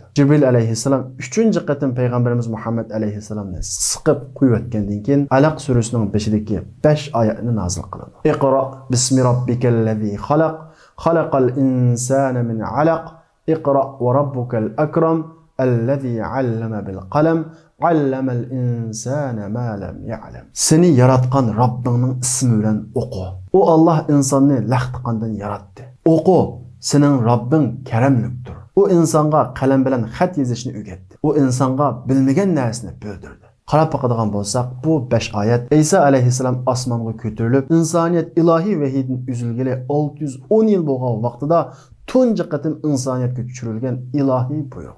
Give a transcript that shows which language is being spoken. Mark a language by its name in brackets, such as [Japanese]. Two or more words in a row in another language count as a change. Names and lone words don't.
[Uzbek] Jibril alayhissalom 3-chi qatim payg'ambarimiz Muhammad alayhissalomni siqib qo'yib etgandan keyin Alaq surasining 5-dagi 5 oyatni nozil qiladi. [Arabic] "اقرأ باسم ربك الذي خلق، خلق الإنسان من علق، اقرأ وربك الأكرم, الذي علم بالقلم، علم الإنسان ما لم يعلم." [Uzbek] Seni yaratgan Rabbingning ismi bilan o'qi. O Allah insonni laxtiqandan yaratdi. O'qi, sening Rabbing karamlikdir. O insonga qalam bilan xat yozishni o'rgatdi. O insonga bilmagan narsani bildirdi. Qarab baqadigan bo'lsak, bu 5 oyat İsa alayhissalom osmonga ko'tarilib, insoniyat ilohiy vahiydan uzilgili 610 yil bo'lgan vaqtida tunji qatim insoniyatga tushirilgan ilohiy buyruq.